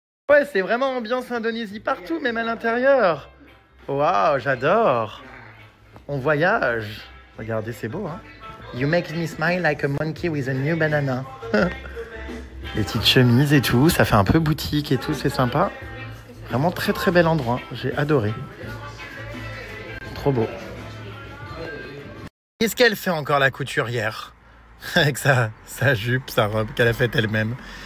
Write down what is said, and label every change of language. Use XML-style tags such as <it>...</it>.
<fr>Ouais, c'est vraiment ambiance Indonésie partout, même à l'intérieur. Waouh, j'adore. On voyage. Regardez, c'est beau, hein.</fr> <en>You make me smile like a monkey with a new banana.</en> <fr>Les petites chemises et tout, ça fait un peu boutique et tout, c'est sympa. Vraiment très très bel endroit, j'ai adoré. Trop beau. Qu'est-ce qu'elle fait encore la couturière? Avec sa jupe, sa robe qu'elle a faite elle-même.</fr>